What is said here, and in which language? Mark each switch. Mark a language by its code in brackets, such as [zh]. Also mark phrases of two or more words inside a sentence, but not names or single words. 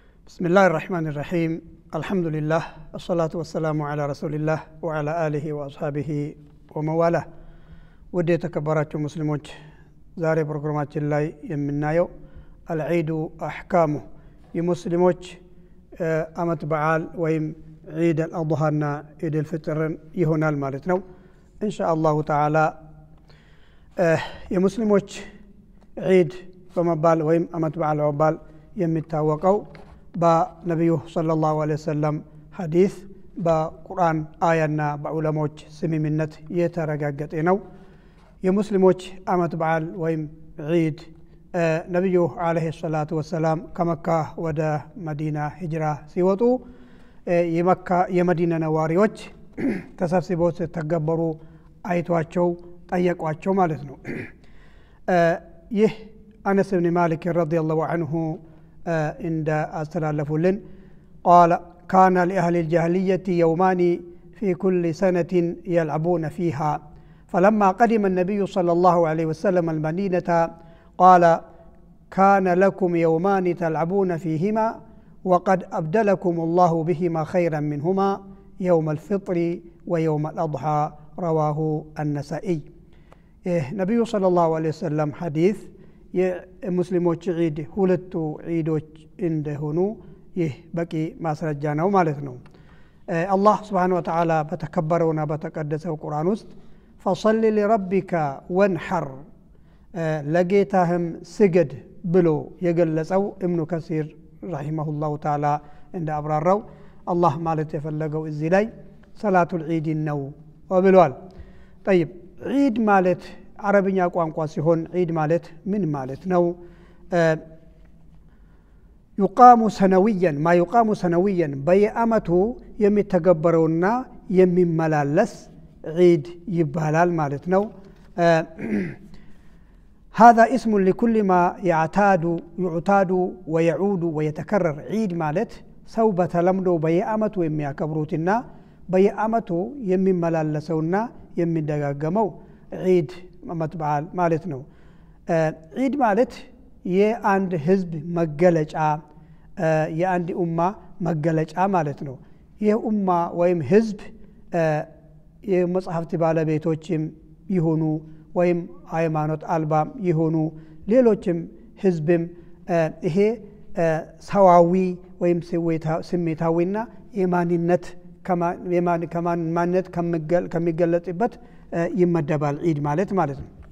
[ar] بسم الله الرحمن الرحيم الحمد لله الصلاة والسلام على رسول الله وعلى آله وأصحابه ومواله ودي تكبرات [am] مسلموች ዛሬ ፕሮግራማችን ላይ የምናየው [ar] العيد احكامه [am] የሙስሊሞች አመት በዓል ወይም [ar] عيد الاضحى [am] እና [ar] عيد الفطر [am] ይሆናል ማለት ነው [ar] إن شاء الله تعالى [am] የሙስሊሞች عيد በመባል ወይም አመት በዓል በመባል የሚታወቀው በነብዩ ሰለላሁ [ar] عليه وسلم [am] ሐዲስ በቁርአን አያና በዑለሞች ስምምነት የተረጋገጠ ነው የሙስሊሞች አመት በዓል ወይም ዒድ ነብዩ [ar] عليه الصلاة وسلم [am] ከመካ ወደ መዲና ሂጅራ ሲወጡ የመካ የመዲና ነዋሪዎች ተሰብስበው ተገበሩ አይቷቸው ጠየቋቸው ማለት ነው ይህ አነስ ኢብኑ ማሊክ [ar] رضي الله عنه عند أستلافلن قال كان لأهل الجاهلية يومان في كل سنة يلعبون فيها فلما قدم النبي صلى الله عليه وسلم المدينة قال كان لكم يومان تلعبون فيهما وقد أبدلكم الله بهما خيرا منهما يوم الفطر ويوم الأضحى رواه النسائي النبي صلى الله عليه وسلم حديث የሙስሊሞች [am] ዒድ ሁለቱ ዒዶች እንደሆኑ ይህ በቂ ማስረጃ ነው ማለት ነው አላህ [ar] سبحانه وتعالى [am] በተከበረውና በተቀደሰው ቁርአን ውስጥ [ar] فصل لربك وانحر [am] ለጌታህም ስገድ ብሎ የገለጸው ኢብኑ ከሲር [ar] رحمه الله تعالى [am] እንደ አብራራው አላህ ማለት የፈለገው እዚህ ላይ [ar] صلاة العيد [am] ነው ብሏል طيب ዒድ ማለት አረብኛ ቋንቋ ሲሆን ዒድ ማለት ምን ማለት ነው [ar] يقام سنويا ما يقام سنويا [am] በየአመቱ የሚተገበረውና የሚመላለስ ዒድ ይባላል ማለት ነው [ar] هذا اسم لكل ما يعتاد ويعود ويتكرر [am] ዒድ ማለት ሰው በተለምዶ በየአመቱ የሚያከብሩትና በየአመቱ የሚመላለሰውና የሚደጋገመው ዒድ አመት በዓል ማለት ነው ዒድ ማለት የአንድ ህዝብ መገለጫ የአንድ ኡማ መገለጫ ማለት ነው የኡማ ወይም ህዝብ የመጽሐፍት ባለቤቶችም ይሆኑ ወይም ሃይማኖት አልባም ይሆኑ ሌሎችም ህዝብም ይሄ ሰዋዊ ወይም ስሜታዊና የማንነት ከማንነት ከሚገለጽበት ይመደባል ዒድ ማለት ነው